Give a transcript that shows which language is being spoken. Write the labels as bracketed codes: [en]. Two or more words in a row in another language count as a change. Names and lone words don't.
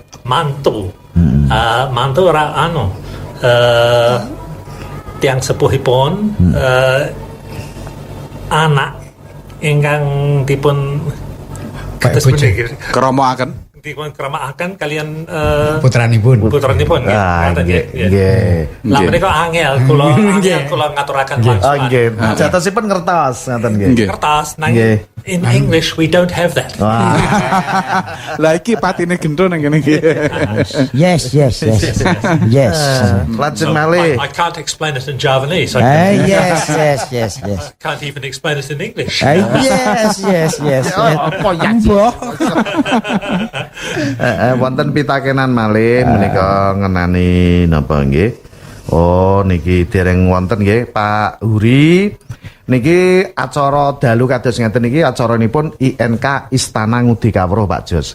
[jv] Mantu ora tiang sepuhipun anak ingkang dipun keromoaken dipun keramaaken kalian putranipun. Nggih. Lah menika angel kula ngaturaken langsung. Nggih. Jatosipun ngertos ngoten nggih. Kertas nang [en] in English we don't have that. [jv] Lah iki patine gendho nang kene iki. [en] Yes. [jv] Lajeng malih. [en] I can't explain it in Javanese. Yes. Can't even explain it in English. Yes. [jv] Apa ya? Wonten pitakenan malih menika ngenani napa nggih? Oh niki dereng wonten nggih Pak Huri. Niki acara dalu kados ngeten niki acaranipun INK Istana Ngudi Kawruh Pak Jos.